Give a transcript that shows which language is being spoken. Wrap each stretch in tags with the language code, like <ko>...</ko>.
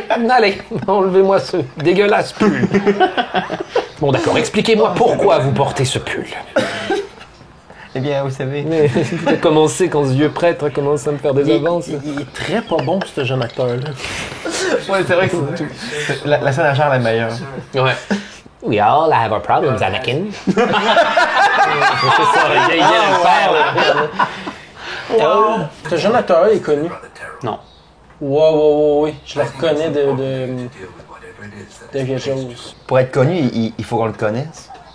<fr>Allez, enlevez-moi ce dégueulasse pull. Bon, d'accord, expliquez-moi pourquoi vous portez ce pull. Eh bien, vous savez. Mais vous avez commencé quand ce vieux prêtre a commencé à me faire des avances. Il est très pas bon, ce jeune acteur-là. Ouais, c'est vrai que la scène à Charles est meilleure. Ouais.</fr> <en>We all have our problems, Anakin.</en> <fr>C'est ça, il vient de le faire, là. Wow. Ce jeune acteur-là est connu. Non. Ouais. Je le reconnais de quelque chose. Pour être connu, il faut qu'on le connaisse.</fr>